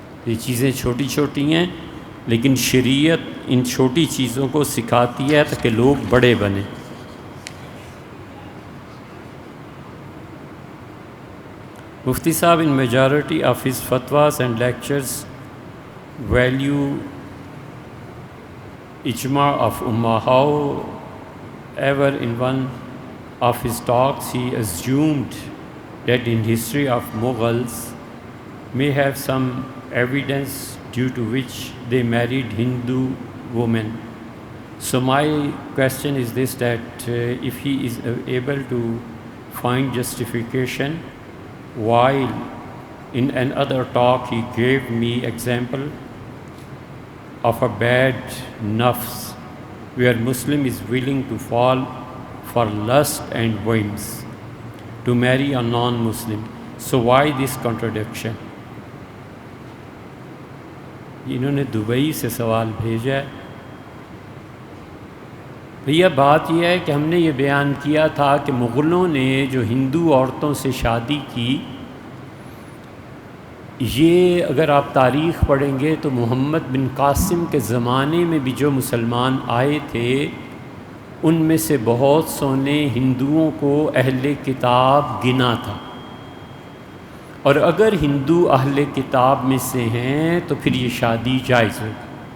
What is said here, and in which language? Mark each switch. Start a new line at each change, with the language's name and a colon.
Urdu: یہ چیزیں چھوٹی چھوٹی ہیں، لیکن شریعت ان چھوٹی چیزوں کو سکھاتی ہے تاکہ لوگ بڑے بنیں۔ مفتی صاحب
English: in majority of his fatwas and lectures value ijma of ummah. However, in one of his talks he assumed that in history of Mughals may have some evidence due to which they married Hindu women. So my question is this, that if he is able to find justification, while in another talk he gave me example of a bad nafs where Muslim is willing to fall for lust and whims to marry a non-Muslim. So why this contradiction?
Urdu: انہوں نے Dubai سے سوال بھیجا ہے۔ بھیا بات یہ ہے کہ ہم نے یہ بیان کیا تھا کہ مغلوں نے جو ہندو عورتوں سے شادی کی، یہ اگر آپ تاریخ پڑھیں گے تو محمد بن قاسم کے زمانے میں بھی جو مسلمان آئے تھے ان میں سے بہت سو نے ہندوؤں کو اہل کتاب گنا تھا، اور اگر ہندو اہل کتاب میں سے ہیں تو پھر یہ شادی جائز ہوگی۔